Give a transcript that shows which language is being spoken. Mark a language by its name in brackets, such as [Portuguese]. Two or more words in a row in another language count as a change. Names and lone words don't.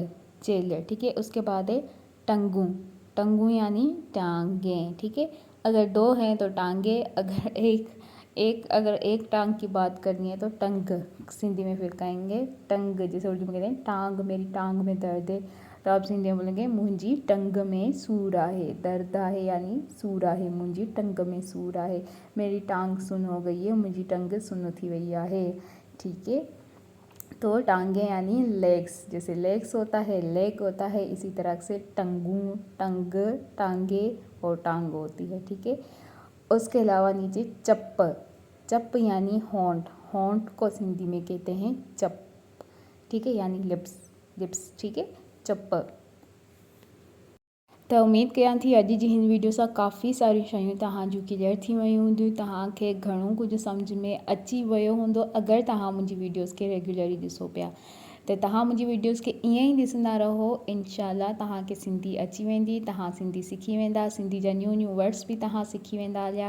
[Urdu] چیل۔ ٹھیک ہے، اس کے بعد ہے ٹنگو۔ ٹنگو یعنی ٹانگیں. ٹھیک ہے، اگر دو ہیں تو ٹانگے، اگر ایک ٹانگ کی بات کرنی ہے تو ٹنگ. سندھی میں پھر کہیں گے ٹنگ، جیسے اردو میں کہتے ہیں ٹانگ، میری ٹانگ میں درد ہے، تو آپ سندھی میں بولیں گے [Sindhi] मुंहिंजी टंग में सूर आहे, दर्द आहे [Urdu] یعنی [Sindhi] सूर आहे, मुंहिंजी टंग में सूर आहे, [Urdu] میری ٹانگ سن ہو گئی ہے, [Sindhi] मुंहिंजी टंग सुन थी वई आहे। [Urdu] ٹھیک ہے، تو ٹانگے یعنی لیگز، جیسے لیگز ہوتا ہے، لیگ ہوتا ہے، اسی طرح سے ٹنگو، ٹنگ، ٹانگے اور ٹانگ ہوتی ہے. ٹھیک ہے، اس کے علاوہ نیچے چپ، چپ یعنی ہونٹ، ہونٹ کو سندھی میں کہتے ہیں چپ. ٹھیک ہے، یعنی لپس، لپس۔ ٹھیک ہے، چپ. [Sindhi] तो उम्मीद कयां थी अॼु जी हिन वीडियो सां काफ़ी सारियूं शयूं तव्हां जूं क्लियर थी वियूं हूंदियूं, तव्हांखे घणो कुझु सम्झ में अची वियो हूंदो अगरि तव्हां मुंहिंजी वीडियोज़ खे रेगुलरली ॾिसो पिया। त तव्हां मुंहिंजी वीडियोज़ खे ईअं ई ॾिसंदा रहो, इनशाला तव्हांखे सिंधी अची वेंदी, तव्हां सिंधी सिखी वेंदा, सिंधी जा [English] new new words [Sindhi] बि तव्हां सिखी वेंदा हलिया।